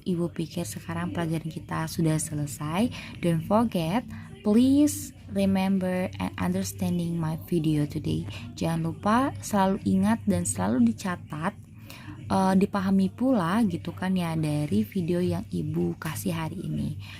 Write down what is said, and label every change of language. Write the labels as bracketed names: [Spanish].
[Indonesian] Ibu pikir sekarang pelajaran kita sudah selesai. [English] Don't forget, please remember and understanding my video today. [Indonesian] Jangan lupa selalu ingat dan selalu dicatat, dipahami pula gitu kan ya dari video yang Ibu kasih hari ini.